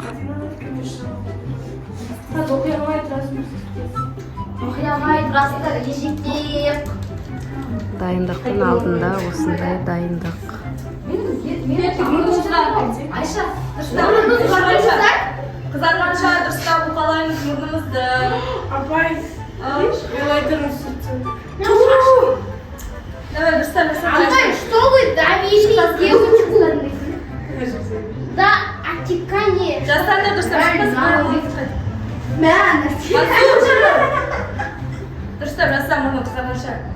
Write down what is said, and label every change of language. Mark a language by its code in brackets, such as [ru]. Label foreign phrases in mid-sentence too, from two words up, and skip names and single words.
[kk] Дайындықтың алдында осындай дайындық. Айша, қызарғанша дұрыстап уқалаймыз мұрнымызды. Апай, олай тұрмыз. Давай, дұрыстап жасап. Апай, [ru] что вы давили девочку? Да, отекание. [kk] Жастарды дұрыстап жасап. Дұрыстап жасап мұрны қызарғанша.